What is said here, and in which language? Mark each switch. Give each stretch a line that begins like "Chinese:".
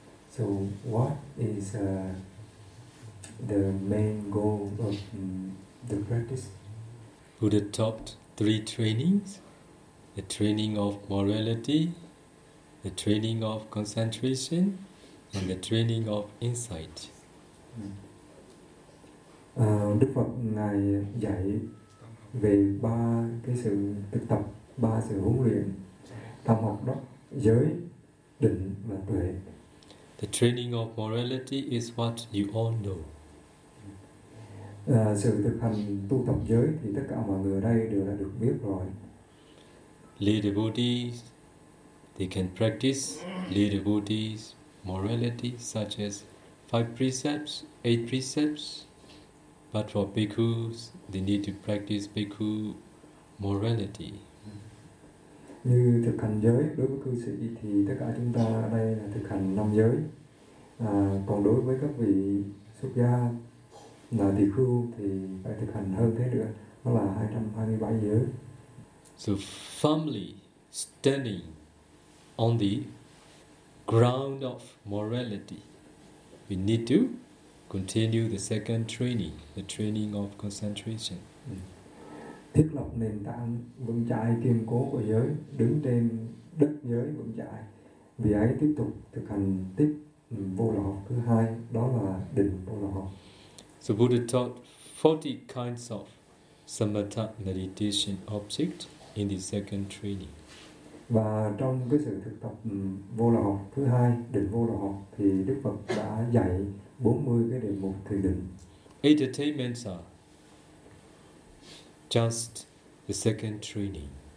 English: So what is the main goal of the practice? Buddha taught three trainings: the training of morality, the training of concentration, and the training of insight.
Vietnamese: Đức Phật Ngài dạy về ba cái sự thực tập, ba sự huấn luyện tâm học đó, giới, định và tuệ.
English: The training of morality is what you all know.
Vietnamese: Sự thực hành tu tập giới thì tất cả mọi người ở đây đều đã được biết rồi.
English: Lead the devotees, they can practice lead the devotees morality such as 5 precepts, 8 precepts. But for bhikkhus, they need to practice bhikkhu morality.
Vietnamese: Như thực hành giới đối với cư sĩ thì tất cả chúng ta ở đây là thực hành 5 giới. Còn đối với các vị xuất gia là tỳ khưu thì phải thực hành hơn thế nữa, đó là 227 giới.
English: So firmly standing on the ground of morality, we need to continue the second training, the training of concentration.
Vietnamese: Thiết lập nền tảng vững chãi kiên cố của giới, đứng trên đất giới vững chãi, vì ấy tiếp tục thực hành tiếp vô lậu học thứ hai, đó là định vô lậu học.
English: So Buddha taught 40 kinds of samatha meditation object in the second training.
Vietnamese: Và trong cái sự thực tập vô lậu học thứ hai, định vô lậu học, thì Đức Phật đã dạy 40 cái đề mục thiền định.
English: 8 attainments are just the second training.